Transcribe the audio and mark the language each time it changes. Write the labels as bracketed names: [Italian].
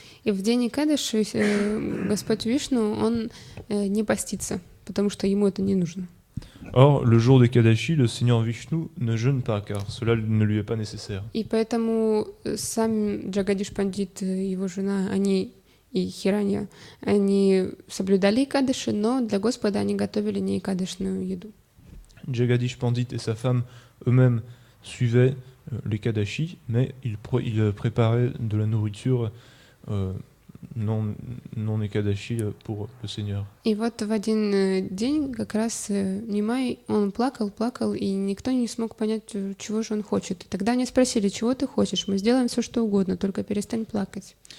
[Russian] И в день Экадаши Господь Вишну, он не постится, потому что ему это не нужно. [French] Or, le jour des Kadashi, le Seigneur Vishnu ne jeûne pas, car cela ne lui est pas nécessaire. [Russian] И поэтому сам Джагадиш Пандит, его жена, они и Хиранья, они соблюдали Экадаши, но для Господа они готовили не экадашную еду. [French] Jagadish Pandit et sa femme eux-mêmes suivaient les Kadashi, mais ils préparaient de la nourriture non Ekadashi pour le Seigneur. [Russian] И вот в один день как раз Нимай, он плакал, и никто не смог понять, чего же он хочет. И тогда они спросили, чего ты хочешь? Мы сделаем все, что угодно, только перестань плакать.